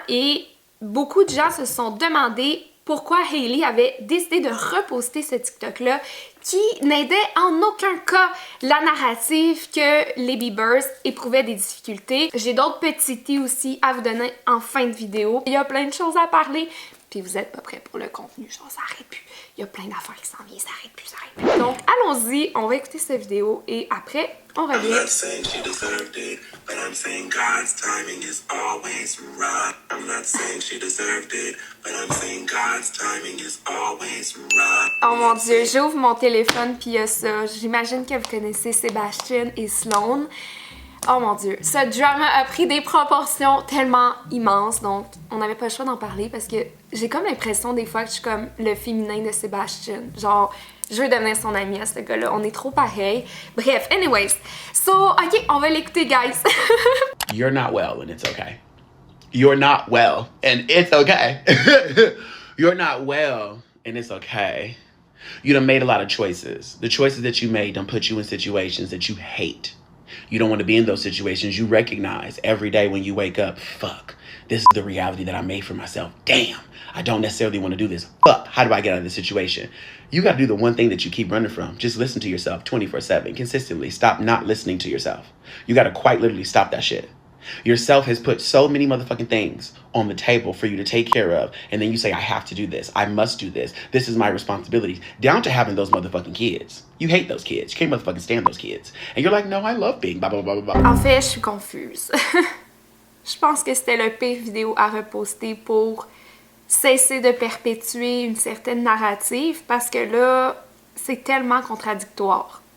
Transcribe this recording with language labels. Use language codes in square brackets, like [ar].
[fr] Et beaucoup de gens se sont demandé pourquoi Hailey avait décidé de reposter ce TikTok-là qui n'aidait en aucun cas la narrative que les Biebers éprouvaient des difficultés. J'ai d'autres petits tea aussi à vous donner en fin de vidéo. Il y a plein de choses à parler, puis vous êtes pas prêts pour le contenu, genre ça arrête plus. Il y a plein d'affaires qui s'en viennent, ça arrête plus. Donc allons-y, on va écouter cette vidéo et après, on revient. [en] I'm not saying she deserved it, but I'm saying God's timing is always right. I'm not saying she deserved it, but I'm saying God's timing is always right. [fr] Oh mon Dieu, j'ouvre mon téléphone puis il y a ça. J'imagine que vous connaissez Sebastian et Sloan. Oh mon Dieu, ce drama a pris des proportions tellement immenses, donc on n'avait pas le choix d'en parler parce que j'ai comme l'impression des fois que je suis comme le féminin de Sebastian. Genre, je veux devenir son ami à ce gars-là, on est trop pareil. Bref, [en] anyways. So, ok, [fr] on va l'écouter, [en] guys. You're not well and it's okay. You're not well and it's okay. You're not well and it's okay. You done made a lot of choices. The choices that you made done put you in situations that you hate. You don't want to be in those situations. You recognize every day when you wake up, fuck, this is the reality that I made for myself. Damn, I don't necessarily want to do this. Fuck, how do I get out of this situation? You got to do the one thing that you keep running from. Just listen to yourself 24/7, consistently. Stop not listening to yourself. You got to quite literally stop that shit. Yourself has put so many motherfucking things on the table for you to take care of. And then you say, I have to do this. I must do this. This is my responsibility. Down to having those motherfucking kids. You hate those kids. You can't motherfucking stand those kids. And you're like, no, I love being blah, blah, blah, blah, blah. [fr] En fait, je suis confuse. Je pense que c'était le pire vidéo à reposter pour cesser de perpétuer une certaine narrative parce que là, c'est tellement contradictoire.